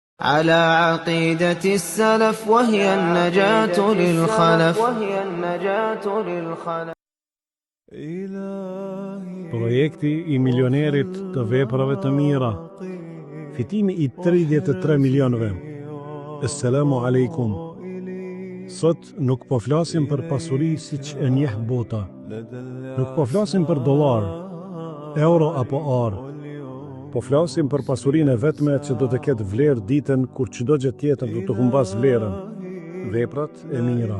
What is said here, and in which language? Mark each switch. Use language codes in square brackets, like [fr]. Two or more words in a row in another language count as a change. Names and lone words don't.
[ar] على عقيدة السلف وهي النجاة للخلف. [sq] Projekti I milionerit të veprave të mira. Fitimi I 33 milionëve. [ar] السلام عليكم. [sq] Sot nuk po flasim për pasuri siç e njeh bota. Nuk po flasim për dollar, euro apo ar. Po flasim për pasurinë e vetme që do të ketë vlerë ditën kur çdo gjë tjetër do të humbas vlerën. Veprat e mira.